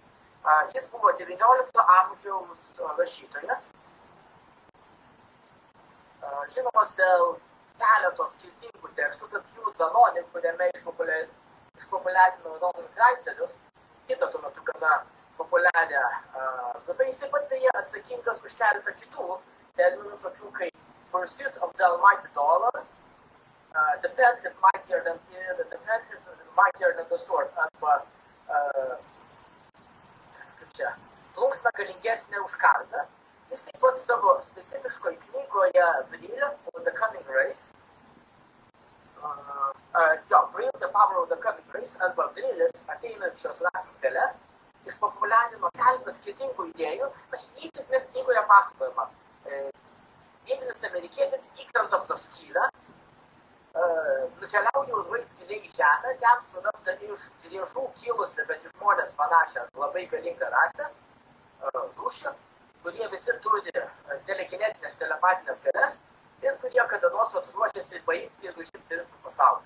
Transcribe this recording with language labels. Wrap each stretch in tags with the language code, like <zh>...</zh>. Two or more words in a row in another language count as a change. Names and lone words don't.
<lt>Jis buvo 19 amžiaus rašytojas. žinomas dėl keletos skirtingų tekstų, tarp jų Zanoni, kuriame išpopuliarino Rozenkreuzerius, kitą tuo metu gana populiarią. Bet jis taip pat beje atsakingas už keletą kitų terminų, tokių kaip</lt> <en>Pursuit of the Almighty Dollar, the pen is mightier than the sword,</en> <lt>arba plunksna galingesnė už kardą. Jis taip pat savo specifiškoje knygoje Vril of the Coming Race, Vril the Power of the Coming Race, arba Vrilis ateinančios rasės gale, išpopuliarino keletą skirtingų idėjų, jį tik net knygoje pasakojama. Vietinis amerikietis įkrenta pro skylę, nukeliauja urvais giliai į žemę, ten suranda iš driežų kilusi, bet iš žmonės panašią labai galingą rasę, rūšį, kurie visi turi telekinetinės, telepatinės galias ir kurie kada nors ruošiasi paimti ir užimti visą pasaulį.</lt>